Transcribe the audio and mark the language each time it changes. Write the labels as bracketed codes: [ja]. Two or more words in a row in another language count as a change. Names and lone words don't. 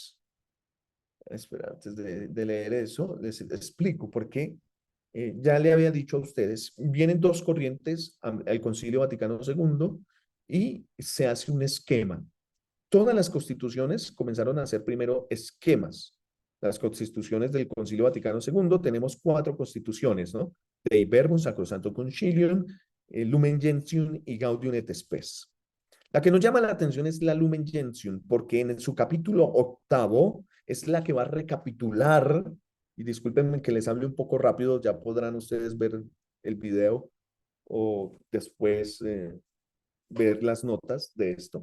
[es] Espera, antes de leer eso, les explico por qué ya le había dicho a ustedes, vienen dos corrientes al Concilio Vaticano II y se hace un esquema. Todas las constituciones comenzaron a hacer primero esquemas. Las constituciones del Concilio Vaticano II, tenemos 4 constituciones, ¿no? Dei Verbum, Sacrosanto Concilium, Lumen Gentium y Gaudium et Spes. La que nos llama la atención es la Lumen Gentium, porque en su capítulo 8 es la que va a recapitular, y discúlpenme que les hable un poco rápido, ya podrán ustedes ver el video o después ver las notas de esto.